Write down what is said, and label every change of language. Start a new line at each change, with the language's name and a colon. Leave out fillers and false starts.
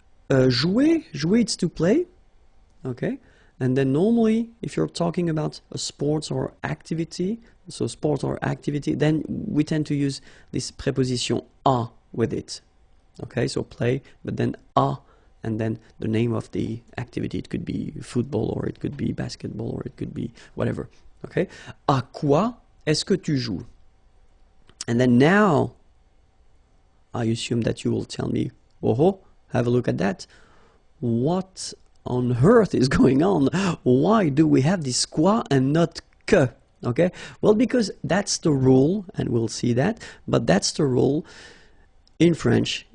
English: Jouer, jouer it's to play. Okay? And then normally, if you're talking about a sport or activity, so sport or activity, then we tend to use this preposition à with it. Okay, so play, but then à, and then the name of the activity. It could be football, or it could be basketball, or it could be whatever. Okay?
French: À quoi est-ce que tu joues?
English: And then now, I assume that you will tell me, oh, have a look at that. What on earth is going on? Why do we have this quoi and not que? Okay, well, because that's the rule, and we'll see that, but that's the rule in French.